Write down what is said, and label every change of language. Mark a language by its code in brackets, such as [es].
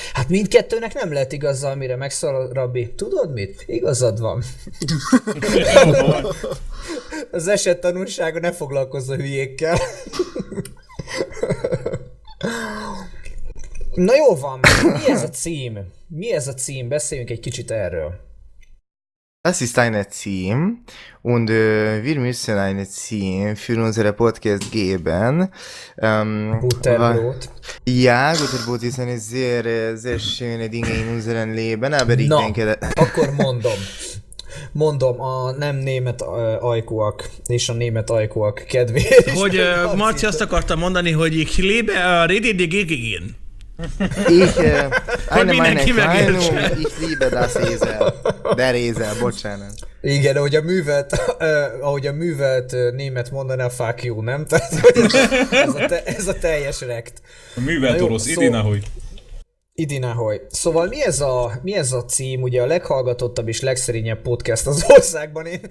[hu] Hát mindkettőnek nem lehet igaza, amire megszól a rabbi. Tudod mit? Igazad van. Az eset tanulsága, ne foglalkozz a hülyékkel. Na jó van, mi ez a cím? Beszéljünk egy kicsit erről. [de] Das ist ein Team und wir müssen ein Team für unsere Podcast geben. Butterbrot. Ja, Butterbrot ist eine sehr, sehr schöne Dinge in unserem Leben, aber ich denke... [hu] akkor mondom. Mondom, a nem német ajkúak és a német ajkúak kedvéért. Hogy Marci azt akartam mondani, hogy [de] ich lebe [hu] a Rididigigigin. [de] Ich, eine meine Meinung, ich liebe das Ezel. Der Ezel, [hu] bocsánat. Igen, ahogy a művelt, német mondaná, [en] fuck you, [hu] nem? Tehát, ez a teljes rekt. A művelt orosz, [ru] idinahogy. Idinahogy. [hu] Szóval mi ez a cím, ugye a leghallgatottabb és legszerényebb podcast az országban.